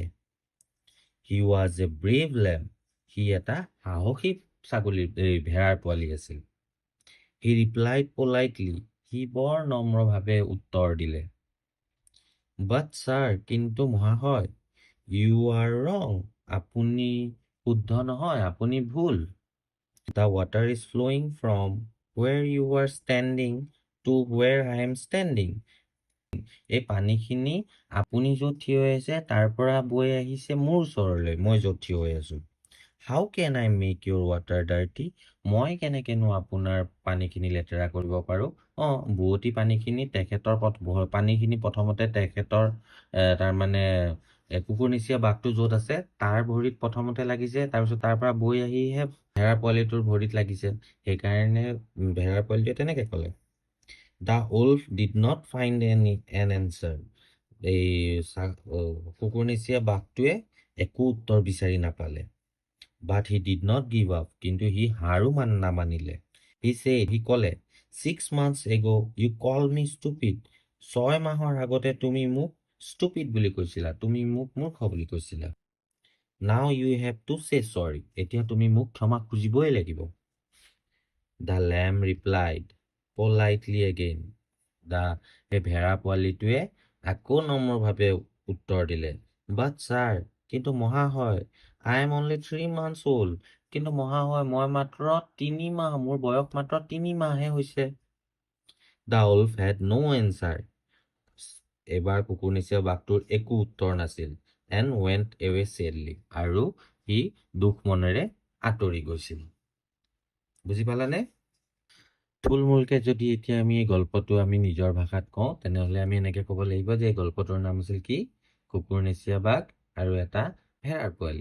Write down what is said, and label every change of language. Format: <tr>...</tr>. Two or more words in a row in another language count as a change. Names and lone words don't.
<en>He was a brave lamb,</en> <as>সি এটা সাহসী ভেড়াৰ পোৱালি আছিল।</as> <en>He replied politely,</en> <as>সি বৰ নম্ৰভাৱে উত্তৰ দিলে।</as> <en>But sir,</en> <as>কিন্তু মহাশয়,</as> <en>you are wrong,</en> <as>আপুনি শুদ্ধ নহয়, আপুনি ভুল।</as> <en>The water is flowing from where you are standing to where I am standing.</en> <as>এই পানীখিনি আপুনি য'ত থিয় হৈ আছে তাৰ পৰা বৈ আহিছে মোৰ ওচৰলৈ, মই য'ত থিয় হৈ আছো।</as> <en>How can I make your water dirty?</en> <as>মই কেনেকেনো আপোনাৰ পানীখিনি লেতেৰা কৰিব পাৰোঁ? বোৱতী পানীখিনি পানীখিনি প্ৰথমতে তেখেতৰ তাৰমানে কুকুৰনেচীয়া বাঘটো য'ত আছে তাৰ ভৰিত প্ৰথমতে লাগিছে, তাৰপিছত তাৰ পৰা বৈ আহিহে ভেড়াৰ পোৱালিটোৰ ভৰিত লাগিছে। সেইকাৰণে ভেড়াৰ পোৱালিটোৱে তেনেকে ক'লে।</as> <en>The wolf did not find an answer.</en> <as>এই কুকুৰনেচীয়া বাঘটোৱে একো উত্তৰ বিচাৰি নাপালে।</as> <en>But he did not give up,</en> <as>কিন্তু সি হাৰো নামানিলে। সি ক'লে</as> <en>6 months ago you called me stupid.</en> <as>6 মাহৰ আগতে তুমি মোক stupid বুলি কৈছিলা, তুমি মোক মূৰ্খ বুলি কৈছিলা।</as> <en>Now you have to say sorry.</en> <as>এতিয়া তুমি মোক ক্ষমা খুজিবই লাগিব।</as> <en>The lamb replied politely again.</en> <as>সেই ভেড়া পোৱালিটোৱে আকৌ নম্ৰভাৱে উত্তৰ দিলে,</as> <en>But sir,</en> <as>কিন্তু মহাশয়,</as> <en>I am only 3 months old.</en> <as>কিন্তু মহাশয়, মই মাত্ৰ 3 মাহ, মোৰ বয়স মাত্ৰ 3 মাহহে হৈছে।</as> <en>The wolf had no answer.</en> <as>এবাৰ কুকুৰনেচীয়া বাঘটোৰ একো উত্তৰ নাছিল।</as> <en>And went away sadly.</en> <as>আৰু সি দুখ মনেৰে আঁতৰি গৈছিল। বুজি পালানে? থুলমূলকে যদি এতিয়া আমি এই গল্পটো আমি নিজৰ ভাষাত কওঁ, তেনেহ'লে আমি এনেকে ক'ব লাগিব যে এই গল্পটোৰ নাম আছিল কি? কুকুৰনেচীয়া বাঘ আৰু এটা ভেড়াৰ পোৱালি।</as>